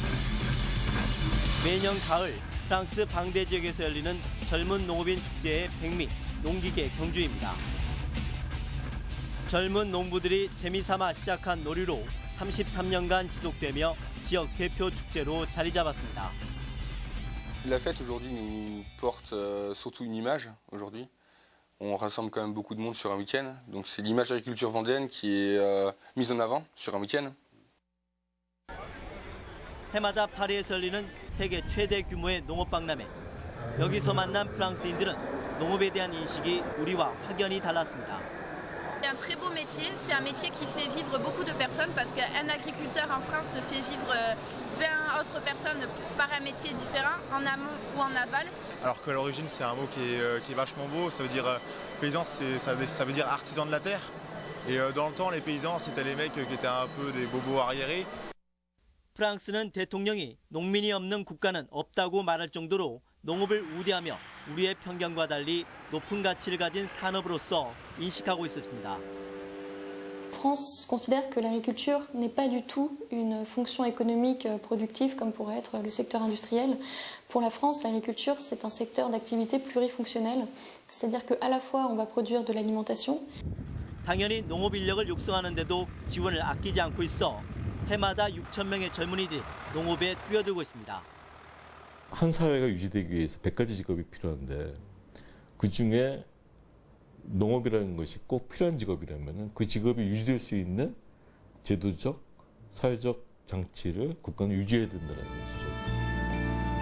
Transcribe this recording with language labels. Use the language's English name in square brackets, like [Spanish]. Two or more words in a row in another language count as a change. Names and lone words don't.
[Korean] 매년 가을 프랑스 방대 지역에서 열리는 젊은 농업인 축제의 백미 농기계 경주입니다. 젊은 농부들이 재미삼아 시작한 놀이로 33년간 지속되며 지역 대표 축제로 자리 잡았습니다. [French] La fête aujourd'hui nous porte surtout une image aujourd'hui. On rassemble quand même beaucoup de monde sur un week-end. Donc c'est l'image de l'agriculture vendéenne qui est mise en avant sur un week-end. [Korean] 해마다 파리에서 열리는 세계 최대 규모의 농업박람회. 여기서 만난 프랑스인들은 농업에 대한 인식이 우리와 확연히 달랐습니다. [French] C'est un très beau métier, c'est un métier qui fait vivre beaucoup de personnes parce qu'un agriculteur en France fait vivre 20 autres personnes par un métier différent, en amont ou en aval. Alors qu'à l'origine c'est un mot qui est vachement beau, ça veut dire paysan, ça veut dire artisan de la terre. Et dans le temps les paysans c'était les mecs qui étaient un peu des bobos arriérés. [Korean] 프랑스는 대통령이 농민이 없는 국가는 없다고 말할 정도로 농업을 우대하며 우리의 편견과 달리 높은 가치를 가진 산업으로서 인식하고 있었습니다. [French] France considère que l'agriculture n'est pas du tout une fonction économique productive comme pourrait être le secteur industriel. Pour la France, l'agriculture, c'est un secteur d'activité plurifonctionnelle, c'est-à-dire qu'à la fois on va produire de l'alimentation. [Korean] 당연히 농업 인력을 육성하는 데도 지원을 아끼지 않고 있어 해마다 6천 명의 젊은이들이 농업에 뛰어들고 있습니다. 한 사회가 유지되기 위해서 100가지 직업이 필요한데 그중에 농업이라는 것이 꼭 필요한 직업이라면 그 직업이 유지될 수 있는 제도적, 사회적 장치를 국가는 유지해야 된다는 것이죠.